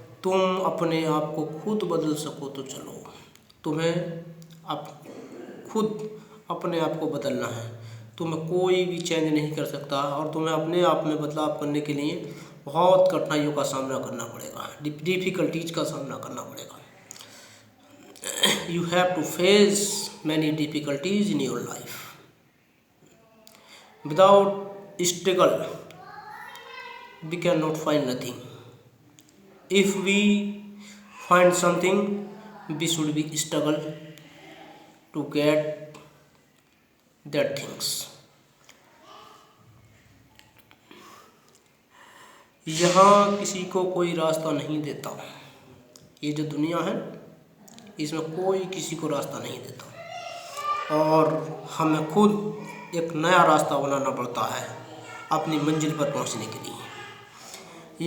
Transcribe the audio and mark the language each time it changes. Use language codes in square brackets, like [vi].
[hi] तुम अपने आप को खुद बदल सको तो चलो। तुम्हें खुद अपने आप को बदलना है। तुम्हें कोई भी चेंज नहीं कर सकता और तुम्हें अपने आप में बदलाव करने के लिए बहुत कठिनाइयों का सामना करना पड़ेगा, डिफ़िकल्टीज का सामना करना पड़ेगा। [en] You have to face many difficulties in your life. Without struggle, we cannot find nothing. If we find something, we should be struggle to get that things. [hi] यहाँ किसी को कोई रास्ता नहीं देता। ये जो दुनिया है, इसमें कोई किसी को रास्ता नहीं देता और हमें खुद एक नया रास्ता बनाना पड़ता है अपनी मंजिल पर पहुंचने के लिए।